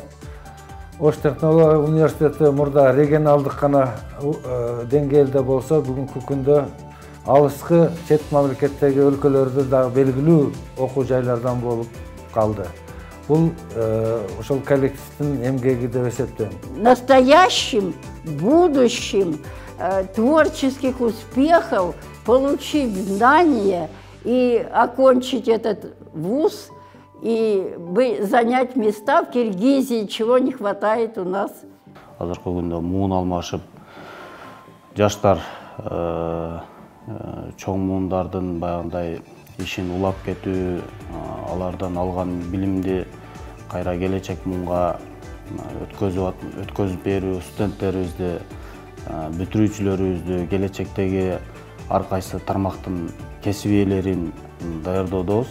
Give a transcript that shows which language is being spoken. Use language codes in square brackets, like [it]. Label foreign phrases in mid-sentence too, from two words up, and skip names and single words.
[ky] Ош технологиялык университети мурда регионалдык гана деңгээлде болсо, бүгүнкү күндө алыскы чет мамлекеттеги өлкөлөрдө дагы белгилүү окуу жайлардан болуп калды. Бул ошол коллективдин эмгеги деп эсептейм. [ru] Настоящим, будущим, творческих успехов, получить знания и окончить этот вуз и занять места в Киргизии, чего не хватает у нас. [ky] Азыркы күндө муун алмашып, жаштар чоң муундардын баягындай ишин улап кетүү, алардан алган билимди кайра келечек муунга өткөзүп берүү, студенттерибизди, бүтүрүүчүлөрүбүздү келечектеги ар кайсы тармактын кесип ээлерин даярдоодобуз.